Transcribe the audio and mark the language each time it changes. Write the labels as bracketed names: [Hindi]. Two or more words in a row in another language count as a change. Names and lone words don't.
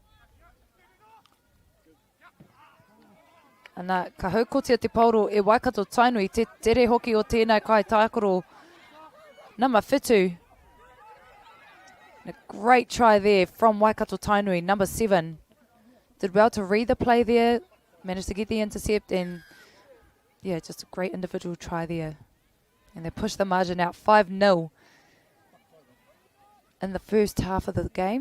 [Māori] Ana ka haukotia te pauro e Waikato Tainui, te tere hoki o tēnei kai tākoro number 5. [English] A great try there from Waikato Tainui, number 7. Did well to read the play there, managed to get the intercept, and yeah, just a great individual try there. And they pushed the margin out 5-0. In the first half of the game.